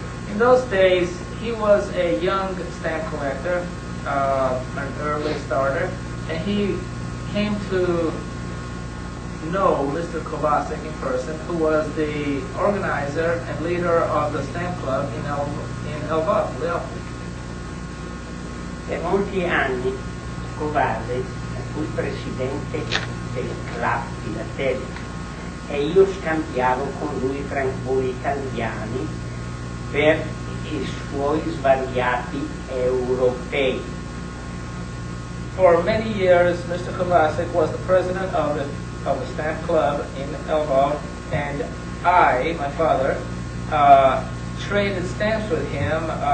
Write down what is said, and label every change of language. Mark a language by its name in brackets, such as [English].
[English] In those days, he was a young stamp collector, an early starter, and he came to know Mr. Covasech in person, who was the organizer and leader of the stamp club in Lwow, Leopold. [Italian] Per molti anni Covasech fu il presidente del club filatelico e io scambiavo con lui francobolli italiani per i suoi svariati europei. [English] For many years, Mr. Covasech was the president of the stamp club in Lwow, and I, my father, traded stamps with him.